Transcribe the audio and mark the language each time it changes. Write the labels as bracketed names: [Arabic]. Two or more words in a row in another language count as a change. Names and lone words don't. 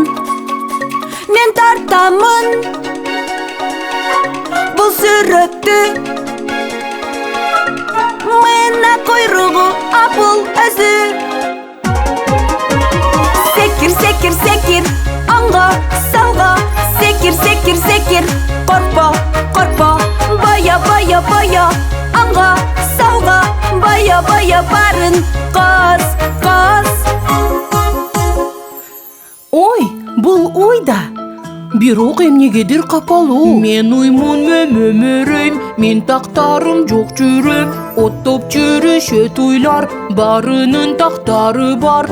[Kyrgyz] Мен тартамын бул сүрөттү, мына койругу апыл өзү. Секир, секир, секир, оңго, солго. Секир, секир, секир, коркпо, коркпо. Боя, боя, боя, оңго, солго. Боя, боя, барын коз, коз. Ой, бул уйда. Бирок эмнегедир капалуу. Мен уймун мөмөрөйм, мен тактарым жок жүрөм. Оттоп жүрүшөт уйлар, барынын тактары бар.